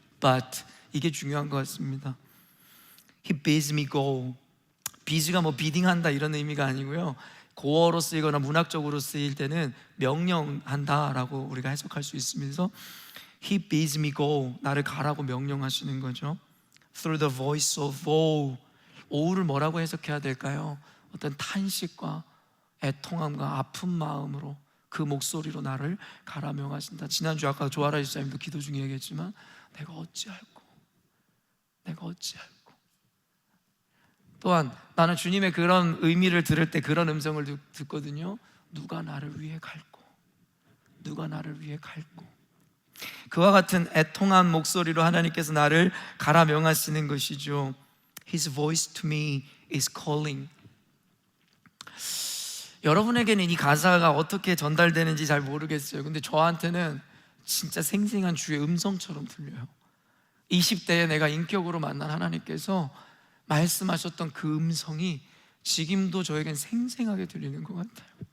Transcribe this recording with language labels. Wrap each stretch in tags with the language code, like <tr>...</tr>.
<ko>But 이게 중요한 것 같습니다.</ko> <en>He bids me go.</en> <ko>bids가 뭐 비딩한다 이런 의미가 아니고요, 고어로 쓰이거나 문학적으로 쓰일 때는 명령한다라고 우리가 해석할 수 있습니다. 그래서</ko> <en>He bids me go,</en> <ko>나를 가라고 명령하시는 거죠.</ko> <en>Through the voice of woe.</en> <ko>오우를 뭐라고 해석해야 될까요? 어떤 탄식과 애통함과 아픈 마음으로 그 목소리로 나를 가라 명하신다. 지난주 아까 조아라 집사님도 기도 중에 얘기했지만 내가 어찌할꼬, 내가 어찌할꼬. 또한 나는 주님의 그런 의미를 들을 때 그런 음성을 듣거든요. 누가 나를 위해 갈꼬, 누가 나를 위해 갈꼬. 그와 같은 애통한 목소리로 하나님께서 나를 가라 명하시는 것이죠.</ko> <en>His voice to me is calling.</en> <ko>여러분에게는 이 가사가 어떻게 전달되는지 잘 모르겠어요. 근데 저한테는 진짜 생생한 주의 음성처럼 들려요. 20대에 내가 인격으로 만난 하나님께서 말씀하셨던 그 음성이 지금도 저에겐 생생하게 들리는 것 같아요.</ko>